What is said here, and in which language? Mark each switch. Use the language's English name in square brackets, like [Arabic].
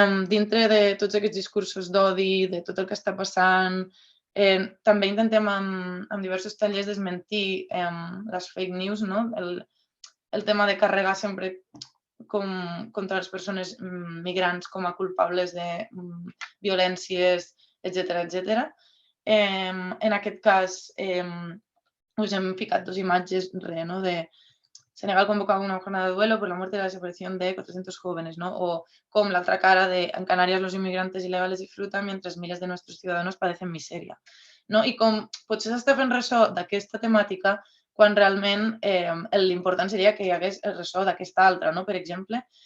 [Catalan] Dintre de tots aquests discursos d'odi, de tot el que està passant, també intentem amb diversos tallers desmentir les fake news, no? El tema de carregar sempre contra les persones migrants com a culpables de violències, etc. En aquest cas, us hem ficat dos imatges no? [Spanish] de Senegal convocaba una jornada de duelo por la muerte y la desaparición de 400 jóvenes, ¿no? O como la otra cara de en Canarias los inmigrantes ilegales disfrutan mientras miles de nuestros ciudadanos padecen miseria. No? [Catalan] I com potser s'està fent ressò d'aquesta temàtica quan realment l'important seria que hi hagués el ressò d'aquesta altra, no? Per exemple,